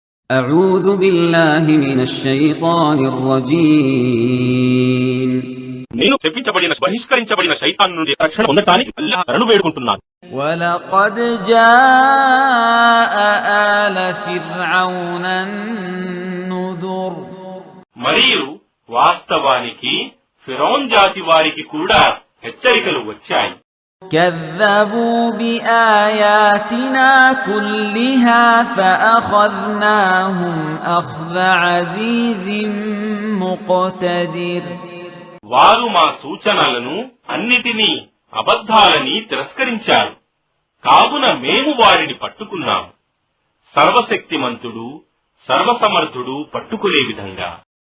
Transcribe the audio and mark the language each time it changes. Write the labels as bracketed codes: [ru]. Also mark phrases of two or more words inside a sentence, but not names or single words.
[ar] أعوذ بالله من الشيطان الرجيم [te] నేను చెప్పించబడిన బహిష్కరించబడిన శైతాను నుండి రక్షణ పొందడానికి అల్లాహ్ను వేడుకుంటున్నాను. [ar] ولقد جاء آل فرعون النذر [te] మరియు వాస్తవానికి ఫిరౌన్ జాతి వారికి కూడా హెచ్చరికలు వచ్చాయి. [ar] كذبوا بآياتنا كلها فأخذناهم أخذ عزيز مقتدر [te] వారు మా సూచనలను అన్నిటినీ అబద్ధాలని తిరస్కరించారు. కావున మేము వారిని పట్టుకున్నాము. సర్వశక్తిమంతుడు సర్వసమర్థుడు పట్టుకునే విధంగా.